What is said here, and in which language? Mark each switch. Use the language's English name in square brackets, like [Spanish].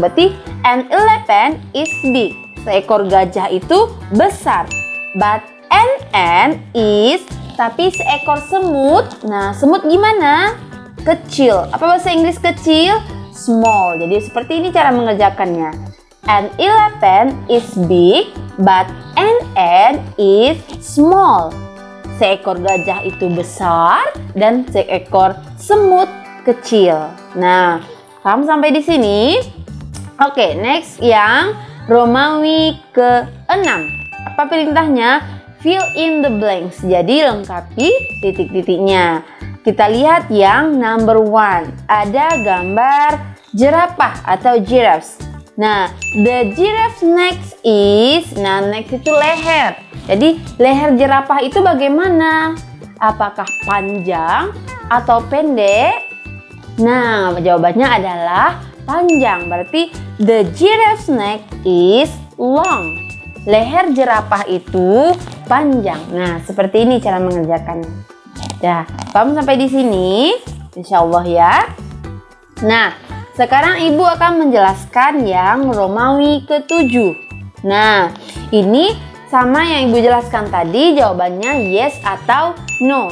[Indonesian] Berarti [English] an elephant is big. [Indonesian] Seekor gajah itu besar. [English] But an ant is, [Indonesian] tapi seekor semut. Nah, semut gimana? Kecil. Apa bahasa Inggris kecil? Small. Jadi seperti ini cara mengerjakannya. [English] An elephant is big, but an ant is small. [Indonesian] Seekor gajah itu besar dan seekor semut kecil. Nah, paham sampai di sini? Oke, next yang Romawi ke-6. Apa perintahnya? [English] Fill in the blanks. [Indonesian] Jadi lengkapi titik-titiknya. Kita lihat yang number 1. Ada gambar jerapah atau giraffes. Nah, [English] the giraffe next is, [Indonesian] nah next itu leher. Jadi leher jerapah itu bagaimana? Apakah panjang atau pendek? Nah, jawabannya adalah panjang. [English] Berarti the giraffe's neck is long. [Indonesian] Leher jerapah itu panjang. Nah, seperti ini cara mengerjakannya. Ya, paham sampai di sini? Insya Allah ya. Nah, sekarang Ibu akan menjelaskan yang Romawi ke-7. Nah, ini sama yang Ibu jelaskan tadi, jawabannya yes atau no.